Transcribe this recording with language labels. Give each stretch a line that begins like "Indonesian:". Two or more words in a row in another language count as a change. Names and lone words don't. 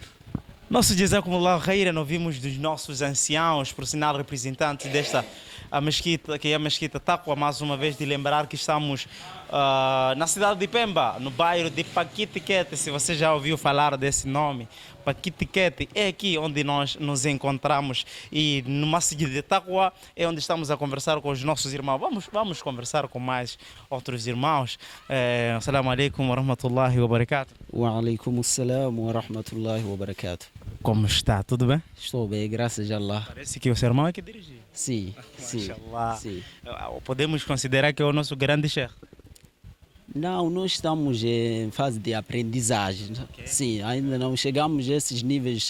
Arabic: Nosso جزاكم الله خيرا,
Portuguese: ouvimos dos nossos anciãos, por sinal representantes desta mesquita, que é a mesquita Taqwa, mais uma vez de lembrar que estamos na cidade de Pemba, no bairro de Paquitiquete. Se você já ouviu falar desse nome, Paquitiquete é aqui onde nós nos encontramos, e no Masjid de Taqwa é onde estamos a conversar com os nossos irmãos. Vamos conversar com mais outros irmãos.
Arabic: السلام عليكم ورحمة الله وبركاته. وعليكم السلام ورحمة الله وبركاته.
Portuguese: Como está? Tudo bem? Estou bem, graças a Allah. Parece que o seu irmão é que dirige. Sim. Sim. Podemos considerar que é o nosso grande chefe? Não, nós estamos em fase de aprendizagem. Okay. Sim, ainda não chegamos a esses níveis